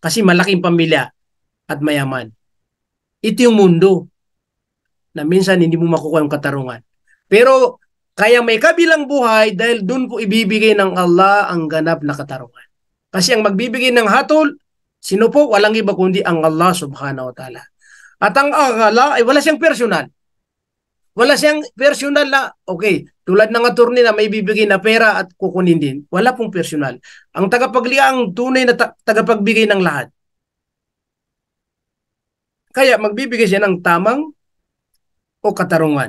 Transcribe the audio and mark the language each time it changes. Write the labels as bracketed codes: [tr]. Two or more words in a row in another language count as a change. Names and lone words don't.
[tl] kasi malaking pamilya at mayaman. Ito yung mundo na minsan hindi mo makukuha yung katarungan. Pero kaya may kabilang buhay dahil doon po ibibigay ng Allah ang ganap na katarungan. Kasi ang magbibigay ng hatol, sino po? Walang iba kundi ang Allah [ar] سبحانه وتعالى. [tl] At ang Allah ay wala siyang personal. Wala siyang personal na, okay, tulad ng attorney na may bibigay na pera at kukunin din. Wala pong personal. Ang tagapaglikha ang tunay na tagapagbigay ng lahat. Kaya magbibigay siya ng tamang o katarungan.